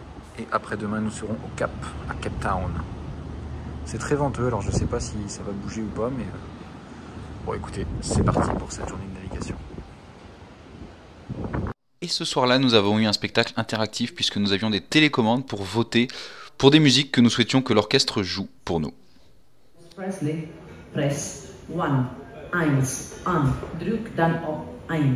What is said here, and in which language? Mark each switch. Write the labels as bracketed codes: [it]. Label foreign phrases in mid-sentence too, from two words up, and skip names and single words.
[fr] Et après-demain, nous serons au Cap, à Cape Town. C'est très venteux, alors je ne sais pas si ça va bouger ou pas, mais bon écoutez, c'est parti pour cette journée de navigation. Et ce soir-là, nous avons eu un spectacle interactif puisque nous avions des télécommandes pour voter pour des musiques que nous souhaitions que l'orchestre joue pour nous. [en] Presley, press 1, 1, an, [nl] druk dan op 1.